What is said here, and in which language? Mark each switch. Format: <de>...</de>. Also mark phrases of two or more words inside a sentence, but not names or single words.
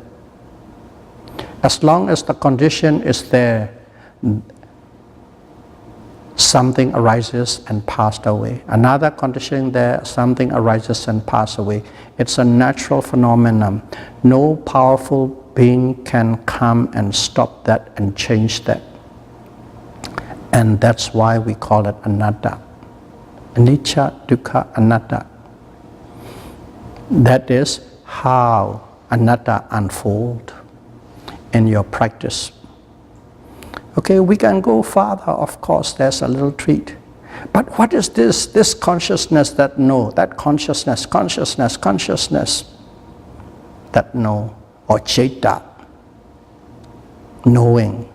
<en>As long as the condition is there, something arises and passed away. Another condition there, something arises and passes away. It's a natural phenomenon. No powerful being can come and stop that and change that. And that's why we call it anatta.</en> <pi>Anicca, dukkha, anatta.</pi> <en>That is how anatta unfolds in your practice. Okay, we can go farther, of course, there's a little treat. But what is this? This consciousness that know, that consciousness that know, or citta, knowing.</en>